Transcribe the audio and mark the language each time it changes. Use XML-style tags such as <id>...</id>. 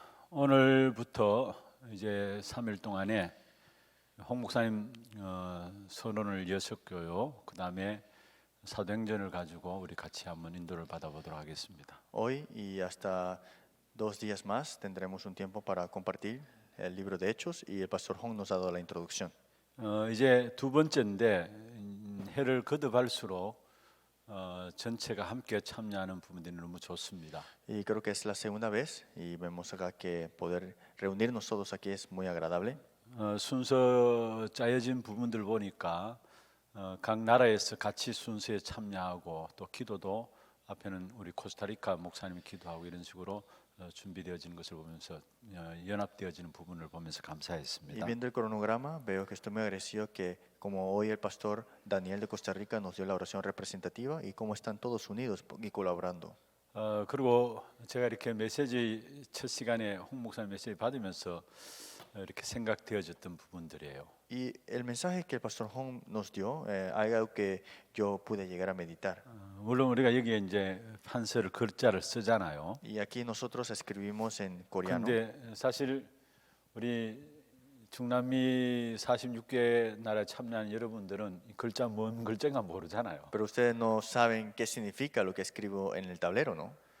<ko>오늘부터 이제 3일 동안에 홍 목사님 선언을 이어섰고요. 그 다음에 사도행전을 가지고 우리 같이 한번 인도를 받아보도록 하겠습니다.</ko> <es>Hoy y hasta 2 días más tendremos un tiempo para compartir el libro de Hechos y el pastor Hong nos ha dado la introducción.</es> <ko>이제 두 번째인데 해를 거듭할수록 전체가 함께 참여하는 부분들이 너무 좋습니다.</ko> <es>Y creo que es la segunda vez y vemos acá que poder reunirnos todos aquí es muy agradable.</es> <ko>순서 짜여진 부분들 보니까 각 나라에서 같이 순서에 참여하고 또 기도도 앞에는 우리 코스타리카 목사님이 기도하고 이런 식으로 준비되어지는 것을 보면서 연합되어지는 부분을 보면서</ko> <es>Y</es> <ko>감사했습니다.</ko> <es>viendo el cronograma veo que estoy muy agradecido que como hoy el pastor Daniel de Costa Rica nos dio la oración representativa y cómo están todos unidos y colaborando.</es> <ko>그리고 제가 이렇게 메시지 첫 시간에 홍 목사님 메시지 받으면서 이렇게 생각되어졌던 부분들이에요.</ko> <es>Y el mensaje que el pastor Hong nos dio, hay algo que yo pude llegar a meditar.</es> <ko>물론 우리가 여기에 이제 판서를 글자를 쓰잖아요.</ko> <es>Y aquí nosotros escribimos en coreano.</es> <ko>근데 사실 우리 중남미 46개 나라에 참여한 여러분들은 이 글자 뭔 글자인가 모르잖아요.</ko> <es>Pero ustedes no saben qué significa lo que escribo en el tablero, ¿no?</es>